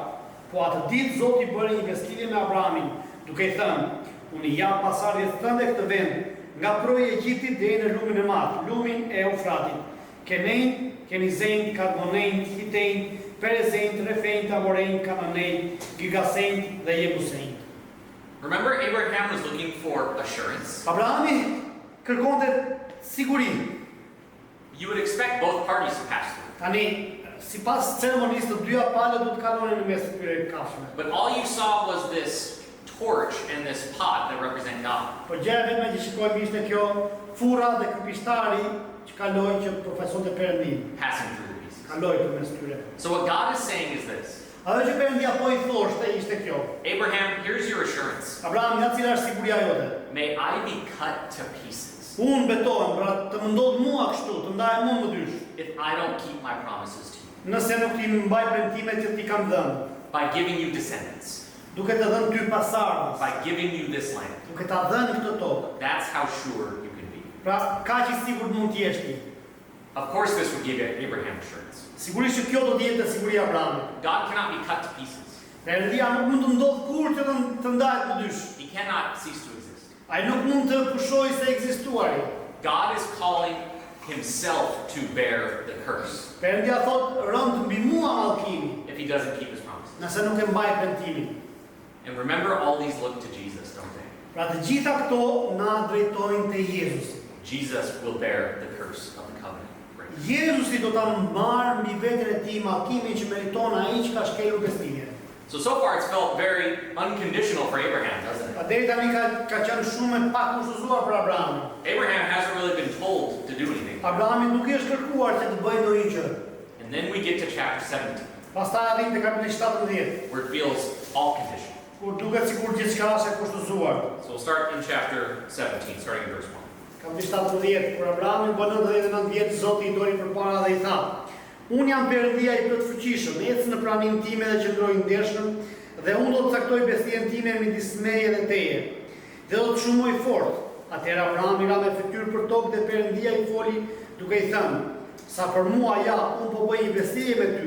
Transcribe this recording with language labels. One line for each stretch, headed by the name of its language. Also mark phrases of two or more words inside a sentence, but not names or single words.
Albanian: Po atë ditë Zoti bëri një besëlidhje me Abrahamin, duke I thënë: "Unë I jap pasardhjes tënde këtë vend, nga proji I Egjiptit deri në lumin e madh, lumin e Eufratit. Kenej, Kenizejt, Kadmonejt, Hitejt, Perezejt, Refejt, Amorejt, Kananejt, Gigasejt dhe Jebusejt."
English: Remember, Abraham was looking for assurance.
Albanian: Abrahami kërkonte siguri.
English: You would expect both parties to pass through.
Albanian: Tani, sipas ceremonisë të dyja palët do të kalonin në mes të këtyre kafshëve.
English: But all you saw was this torch and this pot that represent God.
Albanian: Po gjëja vetëm që shikojmë ishte kjo furra dhe ky pishtari që kaloi që profesionte Perëndim.
English: Passing through the pieces.
Albanian: Kaloi përmes tyre.
English: So what God is saying is this:
Albanian: Ajo që Perëndia po I thoshte ishte kjo.
English: Abraham, here's your assurance.
Albanian: Abraham, nga cila është siguria jote?
English: May I be cut to pieces
Albanian: Unë betohem, pra të më ndodh mua kështu, të ndahem mua më dysh.
English: if I don't keep my promises to you.
Albanian: Nëse nuk ti mbaj premtimet që ti kam dhënë,
English: By giving you descendants.
Albanian: duke të dhënë ty pasardhës,
English: By giving you this land.
Albanian: duke ta dhënë këtë tokë.
English: That's how sure you can be.
Albanian: Pra, kaq I sigurt mund të jesh ti.
English: Of course, this would give Abraham assurance.
Albanian: Sigurisht që kjo do të jetë siguria e Abrahamit.
English: God cannot be cut to pieces.
Albanian: Perëndia nuk mund të ndodh kurrë që të ndahet më dysh.
English: He cannot cease to exist.
Albanian: Ai nuk mund të pushojë se ekzistuari.
English: God is calling himself to bear the curse
Albanian: Perëndia thotë rënd mbi mua mallkimi,
English: if he doesn't keep his promises.
Albanian: nëse nuk e mbaj premtimin.
English: And remember, all these look to Jesus, don't they?
Albanian: Pra të gjitha këto na drejtojnë te Jezusi.
English: Jesus will bear the curse of the covenant.
Albanian: Jezusi do ta marrë mbi veten e tij mallkimin që meriton ai që ka shkelur besëlidhjen.
English: So far it's felt very unconditional for Abraham, doesn't it?
Albanian: Deri tani ka qenë shumë e pakushtuzuar për Abrahamin.
English: Abraham hasn't really been told to do anything.
Albanian: Abrahami nuk i është kërkuar që të bëjë ndonjë gjë.
English: And then we get to chapter 17,
Albanian: Pastaj arrim te kapitulli 17,
English: where it feels all conditional.
Albanian: kur duket sikur gjithçka është e kushtuzuar.
English: So we'll start in chapter 17, starting in verse 1.
Albanian: Kapitulli 17, kur Abrahami bën 99 vjet, Zoti i doli përpara dhe i tha: Unë jam Perëndia i plot fuqishëm, ec në praninë time dhe qëndroj ndershëm, dhe unë do të caktoj besëlidhjen time midis meje dhe teje, dhe do të shumoj fort. Atëherë Abrahami ra me fytyrë për tokë dhe Perëndia i foli duke i thënë: Sa për mua, ja, unë po bëj një besëlidhje me ty.